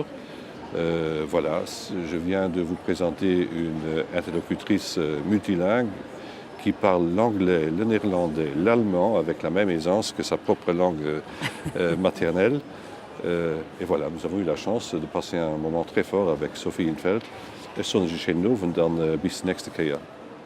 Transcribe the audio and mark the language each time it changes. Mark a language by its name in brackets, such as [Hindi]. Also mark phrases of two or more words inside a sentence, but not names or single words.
[French] Voilà, je viens de vous présenter une interlocutrice multilingue qui parle l'anglais, le néerlandais, l'allemand avec la même aisance que sa propre langue maternelle. Et voilà, nous avons eu la chance de passer un moment très fort avec Sophie Infeld. En zonnige geen loven, dan bis nächste keer.